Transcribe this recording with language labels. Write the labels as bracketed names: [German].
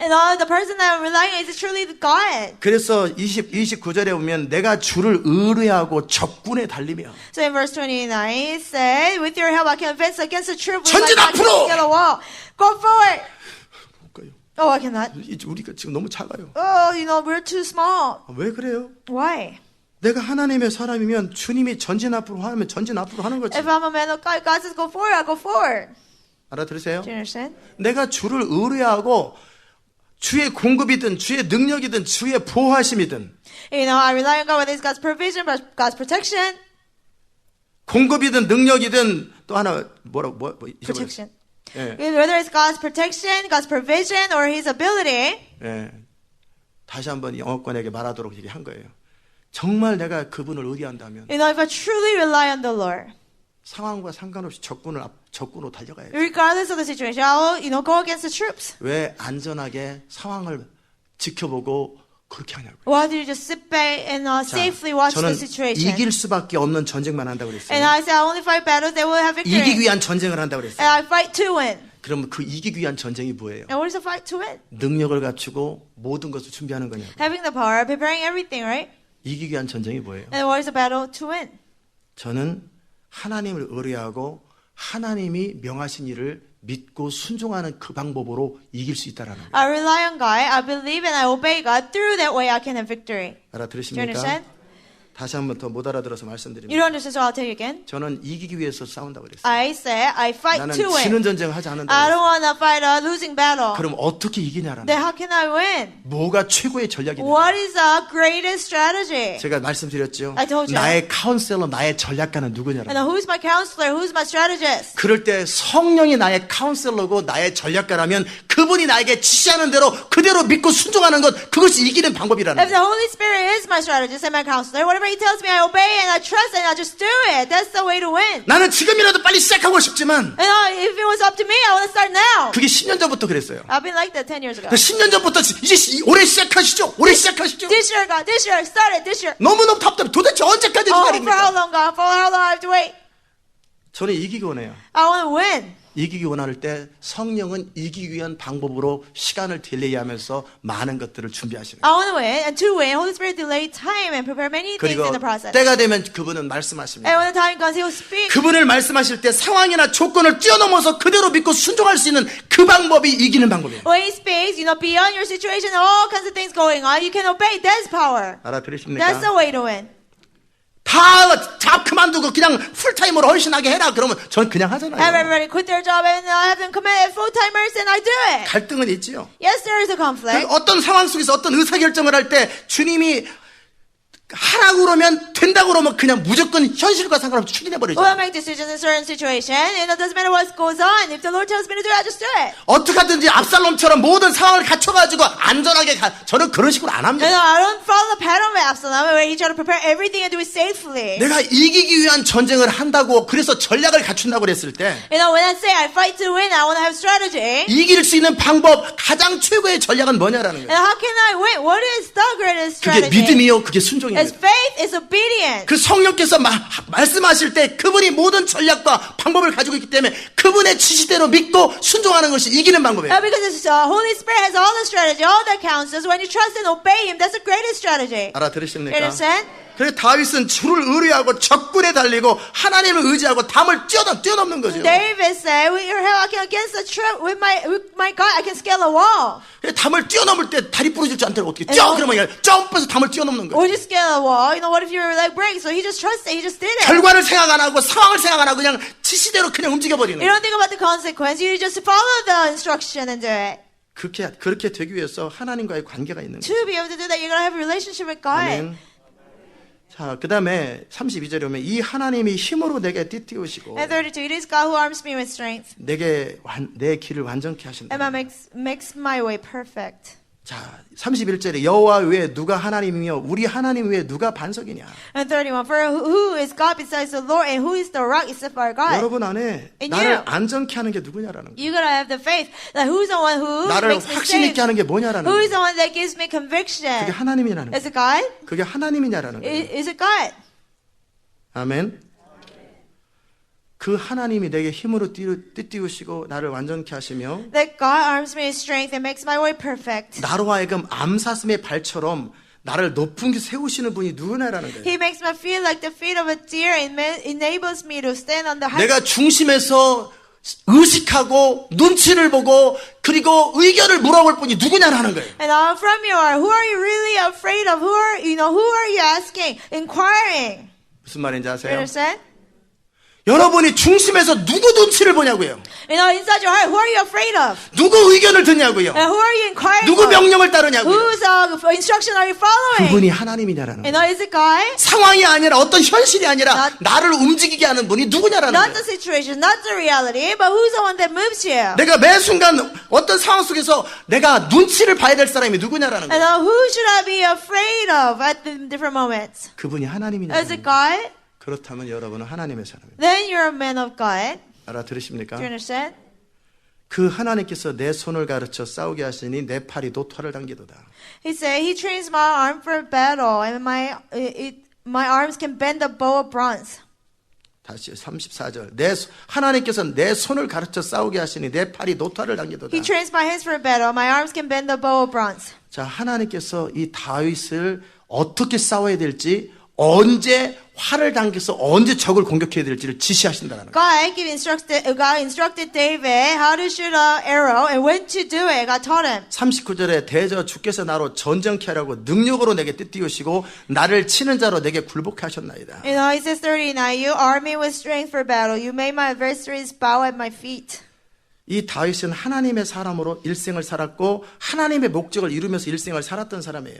[English] And the person that I'm relying on is truly God. [Korean] 그래서 29절에 보면 내가 주를 의뢰하고 적군에 달리며 [English] So in verse 29, it said, with your help I can advance against the troop. With [Korean] 전진 [English] my might, I [Korean] 앞으로! [English] can scale a wall. Go forward! [Korean] 볼까요? [English] Oh, I cannot. [Korean] 우리가 지금 너무 작아요. [English] Oh, we're too small. [Korean] 왜 그래요? [English] Why? [Korean] 내가 하나님의 사람이면 주님이 전진 앞으로 하면 전진 앞으로 하는 거지. [English] If I'm a man of God, God says go forward, I go forward. [Korean] 알아들으세요? [English] Do you understand? [Korean] 내가 주를 의뢰하고 주의 공급이든 주의 능력이든 주의 보호하심이든 [English] I rely on God whether it's God's provision, God's protection. [Korean] 공급이든 능력이든 또 하나 뭐 [English] Protection. [Korean] 예. [English] Whether it's God's protection, God's provision, or His ability. [Korean] 예. 다시 한번 영어권에게 말하도록 얘기한 거예요. 정말 내가 그분을 의뢰한다면 [English] If I truly rely on the Lord, [Korean] 상황과 상관없이 적군으로 달려가야죠. [English] regardless of the situation, I will, go against the troops. [Korean] 왜 안전하게 상황을 지켜보고 그렇게 하냐고요. [English] Why do you just sit back and safely watch [Korean] 저는 [English] the situation? [Korean] 이길 수밖에 없는 전쟁만 한다고 그랬어요. [English] And I say I only fight battles that will have victory. [Korean] 이기기 위한 전쟁을 한다고 [English] And [Korean] 그랬어요. [English] I fight to win. [Korean] 그러면 그 이기기 위한 전쟁이 뭐예요? [English] And what is the fight to win? [Korean] 능력을 갖추고 모든 것을 준비하는 거냐고. [English] Having the power, preparing everything, right? [Korean] 이기기 위한 전쟁이 뭐예요? [English] And what is the battle to win? [Korean] 저는 하나님을 의뢰하고 하나님이 명하신 일을 믿고 순종하는 그 방법으로 이길 수 있다라는 거예요. [English] I rely on God, I believe and I obey God. Through that way I can have victory. Do you [Korean] 알아들으십니까? [English] understand? [Korean] 다시 한 번 더 못 알아들어서 [English] You [Korean] 말씀드립니다. [English] don't understand, so I'll tell you again. [Korean] 저는 이기기 위해서 싸운다고 그랬어요. [English] I say I fight [Korean] 나는 [English] to win. [Korean] 지는 전쟁을 하지 않는다고 [English] I [Korean] 그랬어요. [English] don't want to fight a losing battle. [Korean] 그럼 어떻게 이기냐라는 [English] Then [Korean] 거예요. [English] how can I win? [Korean] 뭐가 최고의 전략이냐. [English] What is the greatest strategy? [Korean] 제가 말씀드렸죠. [English] I told you. [Korean] 나의 카운셀러, 나의 전략가는 누구냐라는 [English] And [Korean] 거예요. [English] who's my counselor? Who's my strategist? [Korean] 그럴 때 성령이 나의 카운셀러고 나의 전략가라면 그분이 나에게 지시하는 대로 그대로 믿고 순종하는 것, 그것이 이기는 방법이라는 [English] If [Korean] 거예요. [English] the Holy Spirit is my strategist and my counselor, whatever He tells me, I obey and I trust and I just do it. That's the way to win. [Korean] 나는 지금이라도 빨리 시작하고 싶지만 [English] If it was up to me, I want to start now. [Korean] 그게 10년 전부터 그랬어요. [English] I've been like that 10 years ago. [Korean] 10년 전부터 이제 올해 시작하시죠. 올해 시작하시죠. [English] This year, God, this year, start it this year. [Korean] 너무너무 답답해. 도대체 언제까지 [English] Oh, for how [Korean] 기다립니까? [English] long, God? For how long I have to wait? [Korean] 저는 이기기 원해요. [English] I want to win. [Korean] 이기기 원할 때 성령은 이기기 위한 방법으로 시간을 딜레이하면서 많은 것들을 준비하시는 거예요. [English] I want to win, and to win, Holy Spirit delay time and prepare many things [Korean] 그리고 [English] in the process. [Korean] 때가 되면 그분은 [English] And [Korean] 말씀하십니다. [English] when the time comes, He will speak. [Korean] 그분을 말씀하실 때 상황이나 조건을 뛰어넘어서 그대로 믿고 순종할 수 있는 그 방법이 이기는 방법이에요. [English] When He speaks, beyond your situation, all kinds of things going on, you can obey. That's power. [Korean] 알아들으십니까? [English] That's the way to win. [Korean] 다 그만두고 그냥 풀타임으로 헌신하게 해라. 그러면 전 그냥 하잖아요. [English] Everybody quit their job and have them commit full-timers, and I do it. [Korean] 갈등은 있지요. [English] Yes, there is a conflict. [Korean] 어떤 상황 속에서 어떤 의사결정을 할 때 주님이 하라고 그러면 된다고 그러면 그냥 무조건 현실과 상관없이 추진해버리죠. [English] We'll make decisions in certain situation, and it doesn't matter what goes on. If the Lord tells me to do it, I just do it. [Korean] 어떻게 하든지 압살롬처럼 모든 상황을 갖춰가지고 안전하게 저는 그런 식으로 안 합니다. [English] I don't follow the pattern of Absalom where he tried to prepare everything and do it safely. [Korean] 내가 이기기 위한 전쟁을 한다고 그래서 전략을 갖춘다고 그랬을 때 [English] When I say I fight to win, I want to have strategy. [Korean] 이길 수 있는 방법 가장 최고의 전략은 뭐냐라는 [English] And [Korean] 거예요. [English] how can I win? What is the greatest [Korean] 그게 믿음이요, 그게 순종입니다. [English] It's faith, it's obedience. [Korean] 그 성령께서 말씀하실 때 그분이 모든 전략과 방법을 가지고 있기 때문에 그분의 지시대로 믿고 순종하는 것이 이기는 방법이에요. [English] Because the Holy Spirit has all the strategy, all the counsels. When you trust and obey Him, that's the greatest strategy. [Korean] 알아들으십니까? [English] You understand? [Korean] 그래서 다윗은 주를 의뢰하고 적군에 달리고 하나님을 의지하고 담을 뛰어넘는 거죠. [English] David said, I can against the truth with my God, I can scale a wall. [Korean] 담을 뛰어넘을 때 다리 부러지지 않도록 어떻게 뛰어 그러면 그냥 점프해서 담을 뛰어넘는 거예요. [English] Or just scale a wall. What if your leg breaks? So he just trusted, he just did it. [Korean] 결과를 생각 안 하고 상황을 생각 안 하고 그냥 지시대로 그냥 움직여 버리는 [English] You [Korean] 거예요. [English] don't think about the consequence. You just follow the instruction and do it. [Korean] 그렇게 되기 위해서 하나님과의 관계가 있는 거예요. [English] To be able to do that, you're gonna have a relationship with God. [Korean] 아멘. 자, 그 다음에 32절에 오면 이 하나님이 힘으로 내게 띠띠우시고 [English] And 32, it is God who arms me with strength. [Korean] 내 길을 완전케 하신다. [English] And makes my way perfect. [Korean] 자, 31절에 여호와 외에 누가 하나님이며 우리 하나님 외에 누가 반석이냐. [English] And 31, for who is God besides the Lord, and who is the rock except our God? [Korean] 여러분 안에 [English] And [Korean] 나를 [English] you. [Korean] 안전케 하는 게 누구냐라는 거예요. [English] You gotta have the faith. That who's the one who [Korean] 나를 [English] makes me [Korean] 확신 있게 [English] safe? [Korean] 하는 게 뭐냐라는 [English] Who is [Korean] 거예요. [English] the one that gives me [Korean] 그게 [English] conviction? [Korean] 하나님이라는 거예요. [English] Is it God? [Korean] 그게 하나님이냐라는 거예요. [English] Is it God? [Korean] 아멘. 그 하나님이 내게 힘으로 띠띠우시고 나를 완전케 하시며 [English] That God arms me with strength and makes my way perfect. [Korean] 나로 하여금 암사슴의 발처럼 나를 높은 데 세우시는 분이 누구냐라는 거예요. [English] He makes me feel like the feet of a deer and enables me to stand on the high. [Korean] 내가 중심에서 의식하고 눈치를 보고 그리고 의견을 물어볼 분이 누구냐라는 거예요. [English] And from your heart, who are you really afraid of? Who are you asking, inquiring? [Korean] 무슨 말인지 [English] You [Korean] 아세요? [English] understand? [Korean] 여러분이 중심에서 누구 눈치를 보냐고요. [English] Inside your heart, who are you afraid of? [Korean] 누구 의견을 듣냐고요. [English] And who are you inquiring [Korean] 누구 [English] of? [Korean] 명령을 따르냐고요. [English] Whose instruction are you following? [Korean] 그분이 하나님이냐라는 거예요. [English] Is it God? [Korean] 상황이 아니라 어떤 현실이 아니라 [English] Not- [Korean] 나를 움직이게 하는 분이 누구냐라는 [English] Not [Korean] 거예요. [English] the situation, not the reality, but who's the one that moves you? [Korean] 내가 매 순간 어떤 상황 속에서 내가 눈치를 봐야 될 사람이 누구냐라는 [English] And [Korean] 거예요. [English] who should I be afraid of at the different moments? [Korean] 그분이 [English] Is [Korean] 하나님이냐라는 [English] it [Korean] 거예요. [English] God? [Korean] 그렇다면 여러분은 하나님의 사람입니다. [English] Then you're a man of God. [Korean] 알아들으십니까? [English] Do you understand? [Korean] 그 하나님께서 내 손을 가르쳐 싸우게 하시니 내 팔이 도토를 당기도다. [English] He said, He trains my arm for battle, and my arms can bend the bow of bronze. [Korean] 다시 34절. 하나님께서 내 손을 가르쳐 싸우게 하시니 내 팔이 도토를 당기도다. [English] He trains my hands for battle, my arms can bend the bow of bronze. [Korean] 자, 하나님께서 이 다윗을 어떻게 싸워야 될지 언제 활을 당겨서 언제 적을 공격해야 될지를 지시하신다는 거예요. [English] God instructed David how to shoot an arrow and when to do it. God taught him. [Korean] 39절에 대저 주께서 나로 전쟁케 하라고 능력으로 내게 띠띠우시고 나를 치는 자로 내게 굴복케 하셨나이다. [English] He says 39, you arm me with strength for battle. You made my adversaries bow at my feet. [Korean] 이 다윗은 하나님의 사람으로 일생을 살았고 하나님의 목적을 이루면서 일생을 살았던 사람이에요.